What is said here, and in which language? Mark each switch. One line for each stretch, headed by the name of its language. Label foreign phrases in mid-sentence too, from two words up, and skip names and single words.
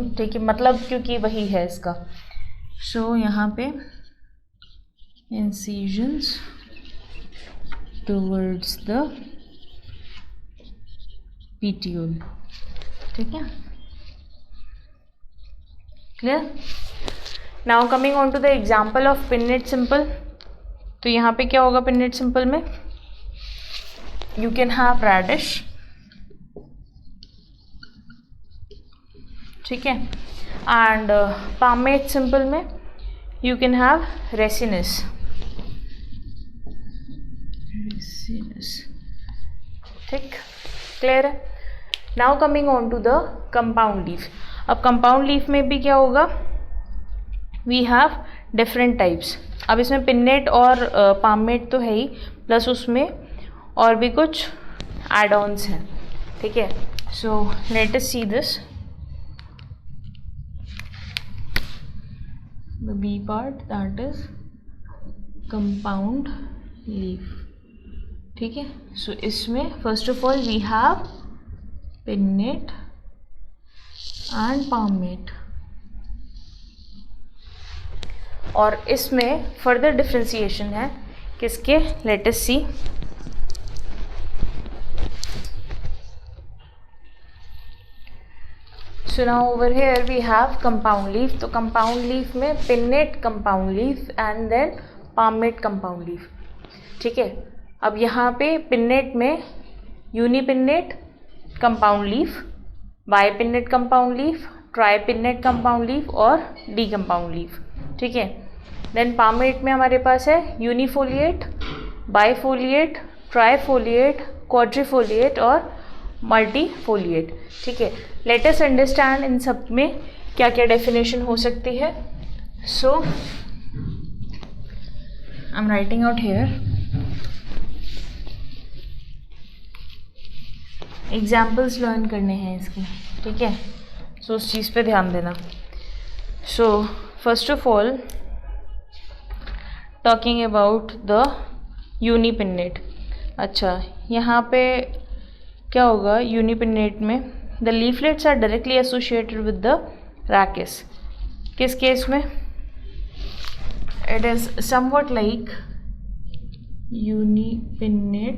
Hindi: ठीक है, मतलब क्योंकि वही है इसका. सो यहाँ पे
English: incisions towards the petiole.
Hindi: ठीक है, क्लियर.
English: now coming on to the example of pinnate simple.
Hindi: तो यहाँ पे क्या होगा,
English: pinnate simple
Hindi: में
English: you can have radish.
Hindi: ठीक है,
English: and palmate simple में you can have racemose.
Hindi: ठीक, क्लियर है.
English: now coming on to the compound leaf. अब compound leaf
Hindi: में भी क्या होगा,
English: we have different types.
Hindi: अब इसमें पिन्नेट और पाममेट तो है ही, प्लस उसमें और भी कुछ
English: add ons
Hindi: हैं. ठीक है,
English: so let us see this. The B part, that is compound leaf.
Hindi: ठीक है, सो इसमें
English: first of all we have pinnate and palmate,
Hindi: और इसमें
English: further differentiation
Hindi: है किसके,
English: let us see. So now over here we have compound leaf. तो compound leaf में pinnate compound leaf and then palmate compound leaf.
Hindi: ठीक है, अब यहाँ पे
English: pinnate में unipinnate compound leaf, bipinnate compound leaf, tripinnate compound leaf और decompound leaf.
Hindi: ठीक है,
English: then palmate
Hindi: में हमारे पास है
English: unifoliate, bifoliate, trifoliate, quadrifoliate और मल्टीफोलिएट.
Hindi: ठीक है,
English: let us understand
Hindi: इन सब में क्या क्या डेफिनेशन हो सकती है.
English: so I am writing out here.
Hindi: एग्जाम्पल्स लर्न करने हैं इसके. ठीक है, सो उस चीज़ पे ध्यान देना.
English: so first of all talking about the unipinnate.
Hindi: अच्छा, यहाँ पे क्या होगा
English: यूनिपिन्नेट में, the leaflets are directly associated with the rachis.
Hindi: किस केस में,
English: it is somewhat like unipinnate.